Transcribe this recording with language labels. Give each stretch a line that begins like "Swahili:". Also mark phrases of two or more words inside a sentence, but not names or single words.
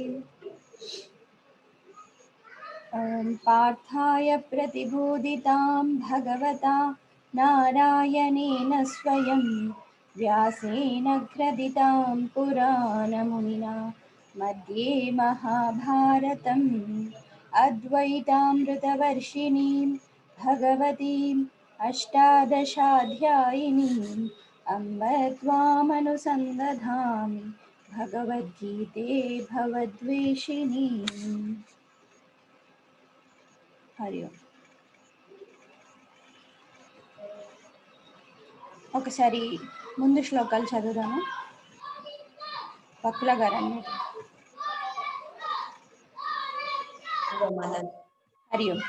Sanskrit: ॐ पार्थाय प्रतिबोधितां भगवता नारायणेन स्वयं व्यासेन ग्रथितां पुराणमुनिना मध्ये महाभारतम् अद्वैतामृतवर्षिणीं भगवतीम् अष्टादशाध्यायिनीम् अम्ब त्वामनुसन्दधामि भगवद्गीते भवद्वेषिणीम्।
Telugu: హరి ఓం. ఒకసారి ముందు శ్లోకాలు చదువుదాము. పక్కుల గారు అన్నట్టు. హరి ఓం.